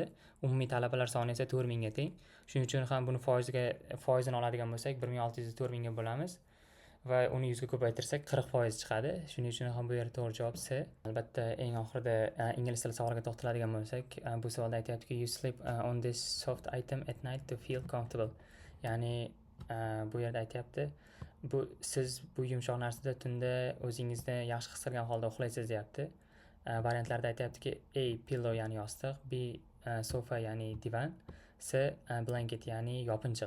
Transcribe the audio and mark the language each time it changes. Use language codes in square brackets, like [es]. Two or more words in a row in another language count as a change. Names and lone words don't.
[uz] Umumiy talabalar soni esa 4000 ga teng. Shuning uchun ham buni foizini oladigan bo'lsak, 1600 ni 4000 ga bo'lamiz va uni 100 ga ko'paytirsak 40% chiqadi. Shuning uchun ham bu yerda to'g'ri javob C. Albatta eng oxirida ingliz tili savoliga to'xtaladigan bo'lsak, bu savolda aytyaptiki, [en] you sleep on this soft item at night to feel comfortable. [uz] Ya'ni bu yerda aytyapti, siz bu yumshoq narsada tunda o'zingizni yaxshi his qilgan holda uxlaysiz deyapti. Variantlarda aytyaptiki, A pillow ya'ni yostiq, B sofa ya'ni divan, C blanket ya'ni yopinchiq.